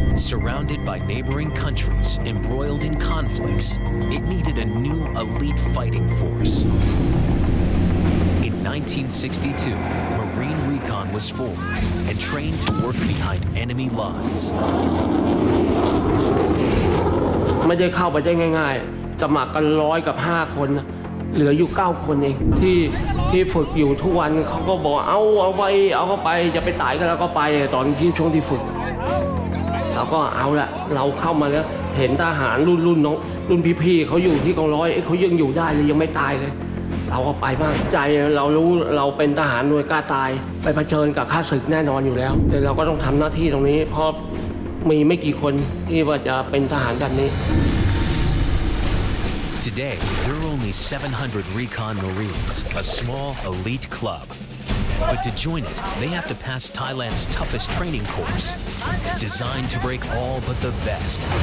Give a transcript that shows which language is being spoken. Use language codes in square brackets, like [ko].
[en] Surrounded by neighboring countries, embroiled in conflicts, it needed a new elite fighting force. In 1962, Marine Recon was formed and trained to work behind enemy lines. [th] ไม่ได้เข้าไปได้ง่ายๆสมัครกัน100 กับ 5 คนเหลืออยู่9 คนเองที่ฝึกอยู่ทุกวันเขาก็บอกเอาเข้าไปจะไปตายกันแล้วก็ไปตอนที่ช่วงที่ฝึก เราก็เอาละเราเข้ามาแล้วเห็นทหารรุ่นน้องรุ่นพี่ๆเขาอยู่ที่กองร้อยเขายังอยู่ได้เลยยังไม่ตายเลยเราก็ไปบ้างใจเรารู้เราเป็นทหารหน่วยกล้าตายไปเผชิญกับข้าศึกแน่นอนอยู่แล้วแต่เราก็ต้องทำหน้าที่ตรงนี้เพราะมีไม่กี่คนที่ว่าจะเป็นทหารแบบนี้ [en] Today, there are only 700 Recon Marines, a small elite club. But to join it, they have to pass Thailand's toughest training course, designed to break all but the best.